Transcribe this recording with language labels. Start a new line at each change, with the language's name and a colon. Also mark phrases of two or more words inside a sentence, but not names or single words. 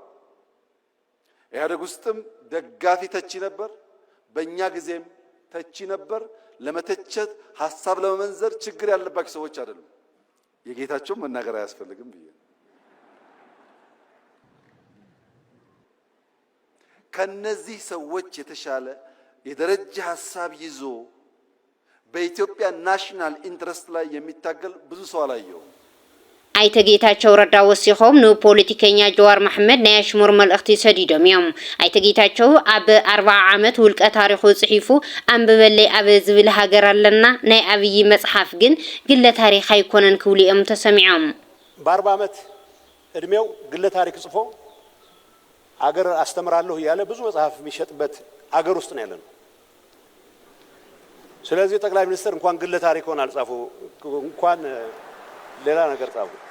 Amharic: ኢህአዴግ ውስጥም ደጋፊ ተቺ ነበር በእኛ ጊዜም ተቺ ነበር ለመተቸት ሐሳብ ለመመንዘር ችግር ያለባቸው ሰዎች አይደሉም የጌታቸው መናገር አያስፈልግም ብዬ ከነዚህ ሰዎች የተሻለ የደረጃ ሐሳብ ይዞ በኢትዮጵያ
English: national interest
Amharic: ላይ የሚታገል ብዙ ሰው አላየው
Tigrinya: ኣይተ ጌታቸው ረዳ ወሲኾም ንፖለቲከኛ ጀዋር መሐመድ ናይ ኣሽሙር መልእኽቲ ሰዲዶም እዮም ኣይተ ጌታቸው ኣብ 40 ዓመት ውልቀ ታሪኹ ጽሒፉ አንብበለይ ኣብ ዝብል ሃገር ኣለና ናይ አብይ መጽሐፍ ግን ግለ ታሪኽ ኣይኮነን ክብሉ እዮም ተሰሚዖም
Amharic: በ40 ዓመት እድሜው ግለ ታሪክ ጽፎ አገር አስተምራለሁ ያለ ብዙ መጽሐፍ የሚሸጥበት አገር ውስጥ ነው ያለነው ስለዚህ ጠቅላይ ሚኒስትር እንኳን ግለ ታሪክ ሆነ አልጻፉ እንኳን ሌላ ነገር ጻፉ